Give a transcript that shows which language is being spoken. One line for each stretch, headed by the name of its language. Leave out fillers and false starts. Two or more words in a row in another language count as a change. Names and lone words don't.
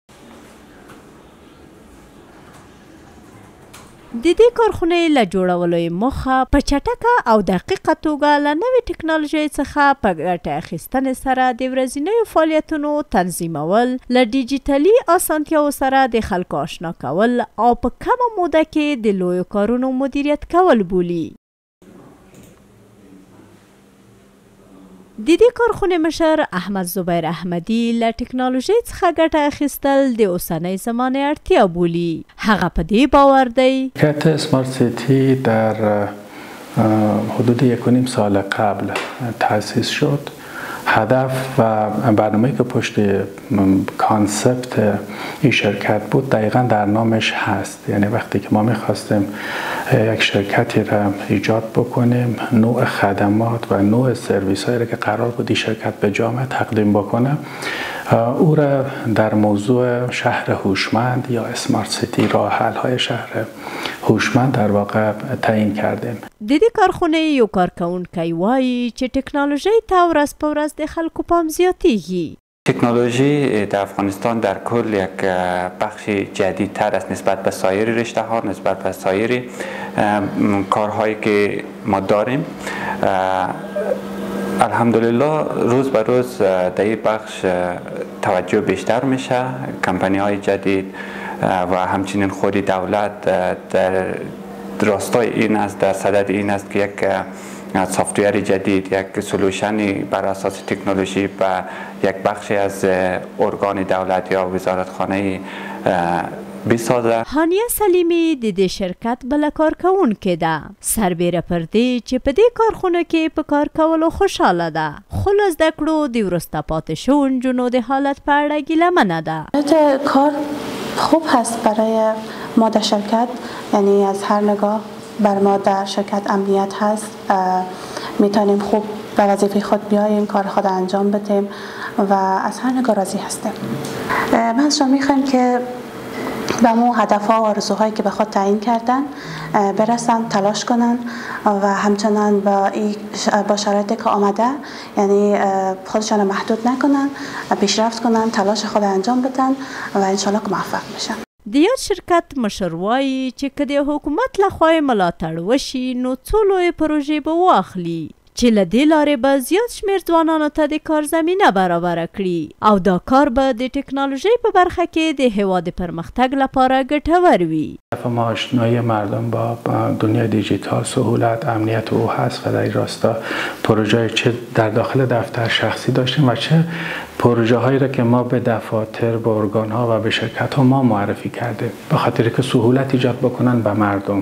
Pashto: د دې کارخونې له جوړولو یې موخه په چټکه او دقیقه توګه له نوې ټکنالوژۍ څخه په ګټه اخیستنې سره د ورځنیو فعالیتونو تنظیمول، له ډیجیټلي اسانتیاوو سره د خلکو آشنا کول او په کمه موده کې د لویو کارونو مدیریت کول بولي. د دې کارخونې مشر احمد زبیر احمدي له ټکنالوژۍ څخه ګټه اخیستل د اوسنۍ زمانې اړتیا بولي. هغه په دې باور دی
Persian: شرکت اسمارت سیتی در حدود 1.5 سال قبل تأسیس شد. هدف و برنامه‌ای که پشت کانسپت این شرکت بود دقیقا در نامش هست. یعنی وقتی که ما می‌خواستیم یک شرکتی را ایجاد بکنیم، نوع خدمات و نوع سرویس‌هایی را که قرار بود این شرکت به جامعه تقدیم بکنه، او را در موضوع شهر هوشمند یا
English: smart city,
Persian: راه حل‌های شهر هوشمند در واقع تعیین کردیم.
Pashto: د دې کارخونې یو کارکوونکی وایي چې ټکنالوژۍ ته ورځ په ورځ د خلکو پام زیاتېږي.
Persian: تکنولوژی در افغانستان در کل یک بخش جدیدتر است نسبت به سایر رشته ها، نسبت به سایر کارهایی که ما داریم. الحمدلله روز به روز در این بخش توجه بیشتر میشه. کمپانی های جدید و همچنین خود دولت در راستای این است، در صدد این است که یک سافتویر جدید، یک سلوشنی بر اساس تکنولوژی و یک بخشی از ارگان دولت یا وزارتخانه بسازه.
Pashto: هانیه سلیمی د دې شرکت بله کارکوونکې ده. سربیره پر دې چې په دې کارخونه کې په کار کولو خوشحاله ده، خو له زده کړو د وروسته پاتې شوو نجونو د حالت په اړه ګیلهمنه ده.
Persian: کار خوب هست برای ما در شرکت، یعنی از هر نگاه بر ما در شرکت امنیت هست. میتونیم خوب به وظیفه خود بیاییم، کار خود انجام بدیم و از هر نگاه راضی هستیم. من از شما میخوایم که به اون هدف‌ها و آرزوهایی که به خود تعیین کردن برسن، تلاش کنن و همچنان با شرایطی که آمده، یعنی خودشان محدود نکنن، پیشرفت کنن، تلاش خود انجام بدن و انشالله که موفق بشن.
Pashto: د یاد شرکت مشر وایي چې که د حکومت لخوا ملاتړ وشي نو څو لویې پروژې به واخلي چې له دې لارې به زیات شمېر ځوانانو ته د کار زمینه برابره کړي او دا کار به د ټکنالوژۍ په برخه کې د هیواد پرمختګ لپاره ګټور وي.
Persian: ما آشنایی مردم با دنیای دیجیتال، سهولت، امنیت او هست و در این راستا پروژه چه در داخل دفتر شخصی داشتیم و چه پروژه هایی را که ما به دفاتر، به ارگان ها و به شرکت ها ما معرفی کردیم به خاطر که سهولت ایجاد بکنن به مردم.